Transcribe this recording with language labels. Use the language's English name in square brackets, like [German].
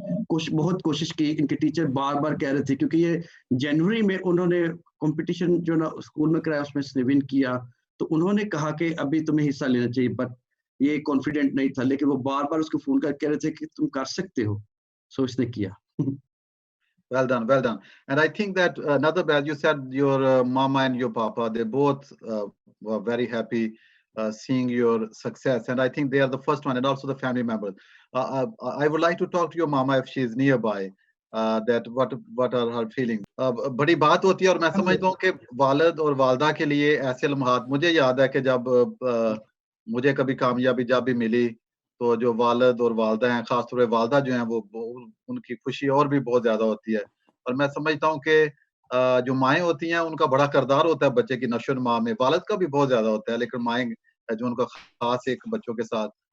[Hindi] बहुत कोशिश की, इनके टीचर बार बार कह रहे थे, क्योंकि ये जनवरी में उन्होंने कंपटीशन जो ना स्कूल में कराया उसमें से विन किया, तो उन्होंने कहा कि अभी तुम्हें हिस्सा लेना चाहिए, बट ये कॉन्फिडेंट नहीं था, लेकिन वो बार बार उसको फोन करके कह रहे थे कि तुम कर सकते हो, सो इसने किया। [English] Well done, well done. And I think that Nadab, as you said, your mama and your papa, they both were very happy seeing your success. And I think they are the first one, and also the family members. I would like to talk to your mama if she is nearby. That what are her feelings? [Hindi] बड़ी बात होती है और मैं समझता हूँ कि वालिद और वालदा के लिए ऐसे लम्हात, मुझे याद है कि जब मुझे कभी कामयाबी जब भी मिली तो जो वालिद और वालदा हैं, खासतौर पे वालदा जो हैं, वो उनकी खुशी और भी बहुत ज्यादा होती है। और मैं समझता हूँ कि जो माएँ होती हैं उनका बड़ा किरदार होता है बच्चे की नशो-नुमा में, वालिद का भी बहुत ज्यादा होता है, लेकिन माएँ जो उनका खास एक बच्चों के साथ।